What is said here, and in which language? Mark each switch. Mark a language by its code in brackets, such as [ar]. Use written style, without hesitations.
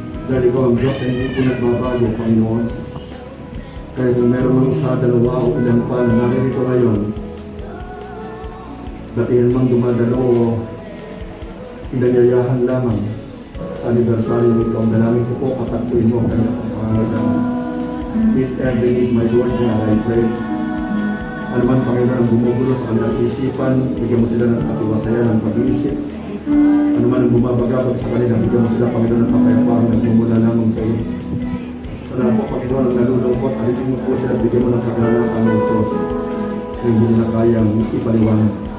[tl] Dahil ikaw ang Diyos na hindi po nagbabago, Panginoon. Kaya kung meron mang isa, dalawa o ilan pa na naririto ngayon, datihan mang dumadalo o inanyayahan lamang sa anibersaryo nito, ang dalangin ko po, katagpuin mo ang kanyang pangangailangan. [en] Meet every need, my Lord, God, I pray. [tl] Ano man, Panginoon, ang bumubulo sa kanilang isipan, bigyan mo sila ng katiwasayan ng pag-iisip. Ano man ang bumabagabag sa kanila, bigyan mo sila, Panginoon, ng kapayapaan na nagmumula lamang sa iyo. Sa lahat po, Panginoon, ang nalulungkot, alitin mo po sila, bigyan mo ng kagalakan ng Diyos na hindi nila kayang ipaliwanag.